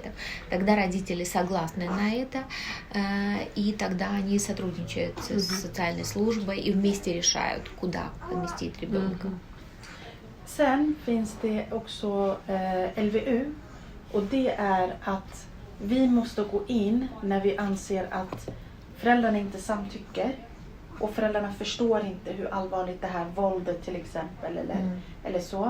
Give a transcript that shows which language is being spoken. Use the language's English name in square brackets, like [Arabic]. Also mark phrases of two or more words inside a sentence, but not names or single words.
[Russian] тогда родители согласны на это, и тогда они сотрудничают с социальной службой и вместе решают, куда поместить ребенка. [Swedish] Sen finns det också LVU, och det är att vi måste gå in när vi anser att föräldrarna inte samtycker och föräldrarna förstår inte hur allvarligt det här våldet till exempel eller så.